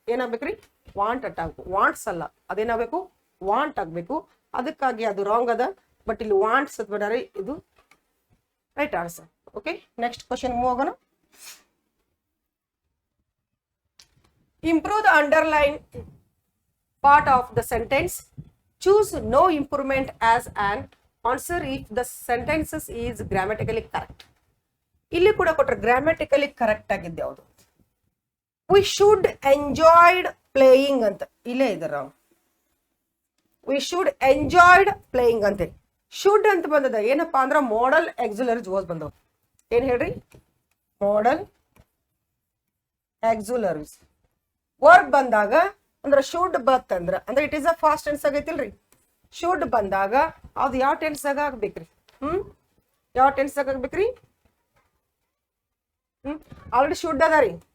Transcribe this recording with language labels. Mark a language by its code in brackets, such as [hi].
[kn] ಏನಾಗ್ಬೇಕ್ರಿ, want ಅಟ್ಟ ಆಗ್ಬೇಕು. Wants ಅಲ್ಲ, ಅದೇನಾಗಬೇಕು, ವಾಂಟ್ ಆಗ್ಬೇಕು. ಅದಕ್ಕಾಗಿ ಅದು ರಾಂಗ್ ಅದ. ಬಟ್ ಇಲ್ಲಿ ವಾಂಟ್ಸ್ ಅಂತ ಬಂದಾರೆ, ಇದು right answer. Okay, next question move ಆಗೋಣ. [en] Improve the underline part of the sentence. Choose no improvement as an answer if the sentences is grammatically correct. [kn] ಇಲ್ಲಿ ಕೂಡ ಕೊಟ್ಟರೆ ಗ್ರಾಮ್ಯಾಟಿಕಲಿ ಕರೆಕ್ಟ್ ಆಗಿದ್ದೆ ಯಾವುದು. [en] We should enjoyed playing [kn] ಅಂತ ಇಲ್ಲೇ ಇದೆ wrong. [en] We should enjoyed playing ಅಂತೆ. [kn] ಶುಡ್ ಅಂತ ಬಂದದ ಏನಪ್ಪಾ ಅಂದ್ರೆ ಮಾಡಲ್ ಆಕ್ಸಿಲರೀಸ್ ವಾಸ್ ಬಂದವು. ಏನ್ ಹೇಳ್ರಿ, ಮಾಡಲ್ ಆಕ್ಸಿಲರೀಸ್ ವರ್ಬ್ ಬಂದಾಗ ಅಂದ್ರೆ ಶುಡ್ ಬತ್ತಂದ್ರ ಅಂದ್ರೆ [en] it is a past tense [kn] ಆಗೈತಿಲ್ರಿ. Should ಬಂದಾಗ ಅದು ಯಾವ ಟೆನ್ಸ್ ಆಗ ಆಗ್ಬೇಕ್ರಿ, ಯಾವ ಟೆನ್ಸ್ ಆಗ ಆಗ್ಬೇಕ್ರಿ, ಆಲ್ರೆಡಿ ಶುಡ್ ಅದ ರೀ.